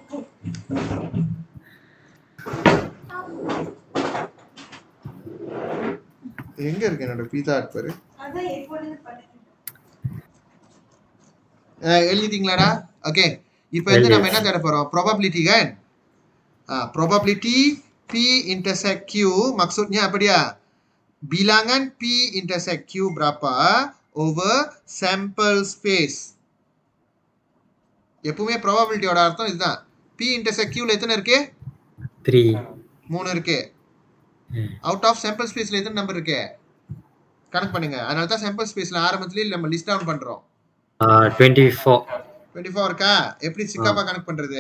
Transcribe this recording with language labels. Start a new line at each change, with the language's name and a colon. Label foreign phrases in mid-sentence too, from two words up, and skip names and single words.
Tamil: எங்க இருக்கு என்னோட பீஸா பாரு. எழுதிட்டீங்களாடா? ஓகே, இப்போ வந்து நம்ம என்ன தேட போறோம்? ப்ராபபிலிட்டி kan.
English: Probability P intersect Q
Malay: maksudnya apa dia? Bilangan P intersect Q berapa
English: over sample space.
Tamil: எப்பவுமே ப்ராபபிலிட்டியோட அர்த்தம் இதுதான். P intersect Q ல எத்தனை இருக்கு? 3 இருக்கு.
English: out of sample spaceல
Tamil: எத்தனை நம்பர் இருக்கு? கணக்கு பண்ணுங்க. அதனால தான்
English: sample spaceல
Tamil: ஆரம்பத்திலேயே நம்ம
English: list down
Tamil: பண்றோம். 24 இருக்கா? எப்படி சிக்காப்பா கணக்கு பண்றது?